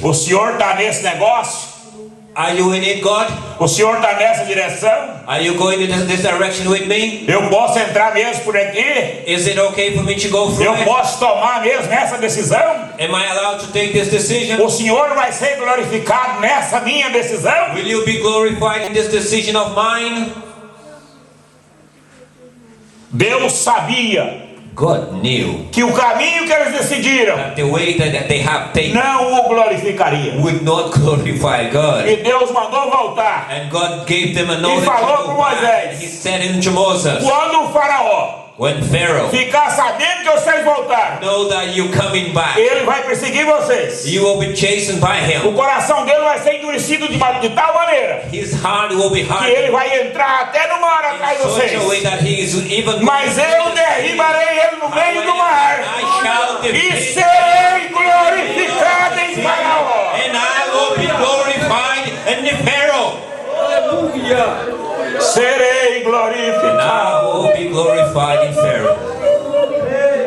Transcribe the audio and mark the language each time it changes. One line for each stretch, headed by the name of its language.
Portuguese: O Senhor está nesse negócio?
English: Are you in it, God?
Portuguese: O Senhor está nessa direção?
English: Are you going in this direction with me?
Portuguese: Eu posso entrar mesmo por aqui?
English: Is it okay for me to go through
Portuguese: Eu
English: it?
Portuguese: posso tomar mesmo essa decisão?
English: Am I allowed to take this decision?
Portuguese: O Senhor vai ser glorificado nessa minha decisão?
English: Will you be glorified in this decision of mine?
Portuguese: Deus sabia
English: God knew
Portuguese: que o caminho que eles decidiram
English: that the way that they have taken
Portuguese: não o glorificaria.
English: would not glorify God.
Portuguese: E Deus mandou voltar.
English: And God gave them a knowledge
Portuguese: falou
English: to
Portuguese: com
English: go back.
Portuguese: Moisés.
English: He said unto Moses,
Portuguese: Quando o faraó
English: when Pharaoh
Portuguese: ficar sabendo que vocês voltaram,
English: know that you're coming back,
Portuguese: ele vai perseguir vocês.
English: you will be chastened by
Portuguese: O
English: him.
Portuguese: coração dele vai ser endurecido de tal maneira
English: His heart will be
Portuguese: que
English: hard
Portuguese: ele vai entrar até no mar atrás de
English: in such a way
Portuguese: vocês.
English: that he is even
Portuguese: Mas eu derribarei ele no meio do mar
English: I shall
Portuguese: e
English: defeat
Portuguese: serei glorificado em Faraó.
English: and I will be glorified in the Pharaoh.
Portuguese: Serei
English: And
Portuguese: glorificado.
English: I will be glorified in Pharaoh.